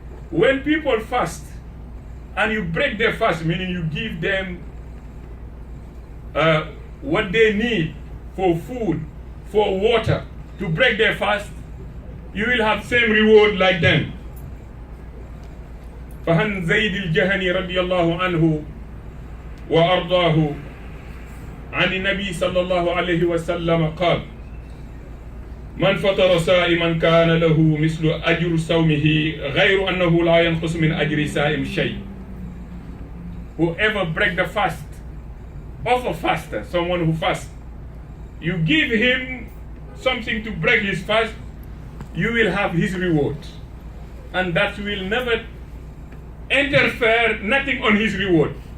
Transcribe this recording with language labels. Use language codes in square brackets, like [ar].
[en] When people fast and you break their fast, meaning you give them what they need for food, for water, to break their fast, you will have same reward like them. [ar] فهن زيد الجهني رضي الله عنه وأرضاه عن النبي صلى الله عليه وسلم قال من فطر صائما كان له مثل أجر صومه غير أنه لا ينقص من أجر صائم شيء. [en] Whoever break the fast of a faster, someone who fasts, you give him something to break his fast, you will have his reward, and that will never interfere nothing on his reward.